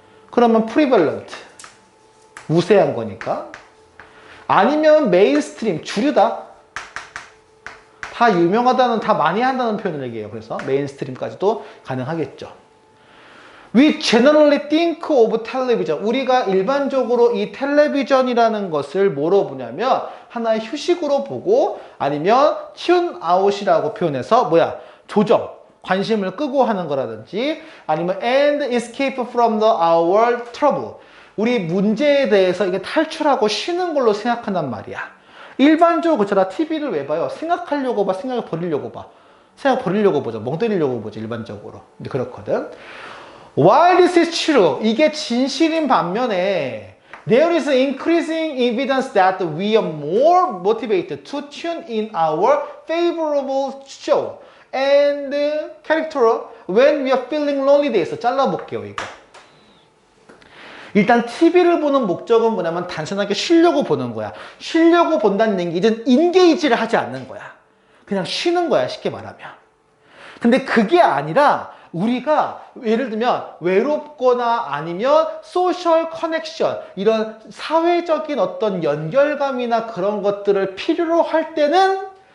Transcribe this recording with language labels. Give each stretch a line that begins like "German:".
Korean: 그러면 prevalent. 우세한 거니까. 아니면 메인스트림, 주류다. 다 유명하다는, 다 많이 한다는 표현을 얘기해요. 그래서 메인스트림까지도 가능하겠죠.
English: We generally think of television.
Korean: 우리가 일반적으로 이 텔레비전이라는 것을 뭐로 보냐면 하나의 휴식으로 보고 아니면 tune out이라고 표현해서 조정, 관심을 끄고 하는 거라든지 아니면
English: and escape from our trouble.
Korean: 우리 문제에 대해서 이게 탈출하고 쉬는 걸로 생각한단 말이야. 일반적으로 그렇잖아. TV를 왜 봐요? 생각하려고 봐, 생각을 버리려고 봐. 생각 버리려고 보죠. 멍 때리려고 보죠, 일반적으로. 근데 그렇거든.
English: While this is true,
Korean: 이게 진실인 반면에
English: there is increasing evidence that we are more motivated to tune in our favorable show and character when we are feeling lonely.
Korean: 돼 있어. 잘라볼게요, 이거. 일단 TV를 보는 목적은 뭐냐면 단순하게 쉬려고 보는 거야. 쉬려고 본다는 얘기는 인게이지를 하지 않는 거야. 그냥 쉬는 거야, 쉽게 말하면. 근데 그게 아니라 우리가 예를 들면 외롭거나 아니면 소셜 커넥션, 이런 사회적인 어떤 연결감이나 그런 것들을 필요로 할 때는